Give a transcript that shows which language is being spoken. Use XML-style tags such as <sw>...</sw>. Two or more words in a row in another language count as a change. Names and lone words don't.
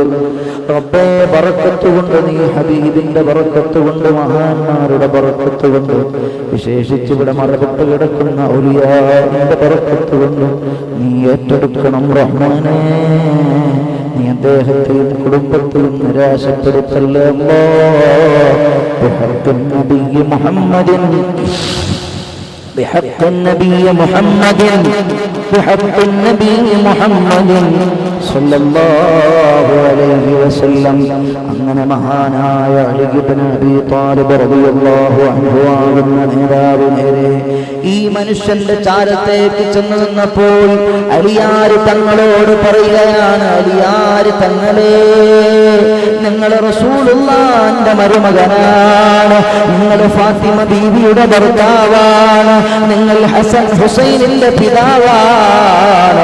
<ml>റബ്ബേ, ബറക്കത്ത് കൊണ്ട്, നീ ഹബീബിന്റെ ബറക്കത്ത് കൊണ്ട്, മഹാന്മാരുടെ ബറക്കത്ത് കൊണ്ട്, വിശേഷിച്ച് ഇവിടെ മറപ്പെട്ട് കിടക്കുന്ന ഔലിയാന്റെ ബറക്കത്ത് കൊണ്ട് നീ ഏറ്റെടുക്കണം റഹ്മാനേ. നീ അദ്ദേഹത്തെയും കുടുംബത്തെയും നിരാശപ്പെടുത്തല്ലേ അല്ലാഹ്.</ml> <ar>بحق نبي محمد, بحق النبي محمد، بحق النبي محمد، صلى الله عليه وسلم.</ar> <ml>അങ്ങനെ മഹാനായ അലി ഇബ്നു അബീ ത്വാലിബ്</ml> <ar>رضي الله عنه</ar> <ml>ആകുന്ന നേതാവ് നേരെ ഈ മനുഷ്യന്റെ ചാരത്തേക്ക് ചെന്ന് നിന്നപ്പോൾ അലിയാർ തങ്ങളോട് പറയുകയാണ്, അലിയാർ തങ്ങളെ, നിങ്ങൾ റസൂലുള്ളാഹിന്റെ മരുമകനാണ്, നിങ്ങൾ ഫാത്തിമ ബീവിയുടെ ഭർത്താവാണ്, നിങ്ങൾ ഹസൻ ഹുസൈനിന്റെ പിതാവാണ്.</ml>